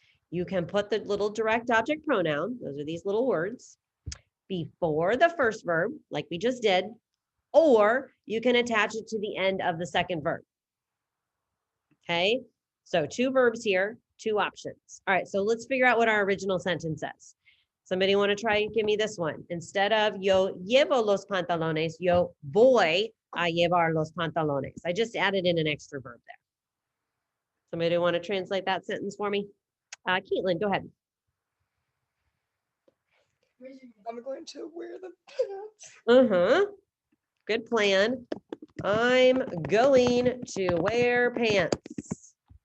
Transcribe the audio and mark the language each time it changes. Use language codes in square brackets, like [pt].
[en] You can put the little direct object pronoun, those are these little words, before the first verb, like we just did, or you can attach it to the end of the second verb. Okay, so 2 verbs here, 2 options. All right, so let's figure out what our original sentence says. Somebody want to try and give me this one? Instead of [es] yo llevo los pantalones, yo voy a llevar los pantalones. [en] I just added in an extra verb there. Somebody want to translate that sentence for me? Caitlin, go ahead. I'm going to wear the pants. Good plan. I'm going to wear pants.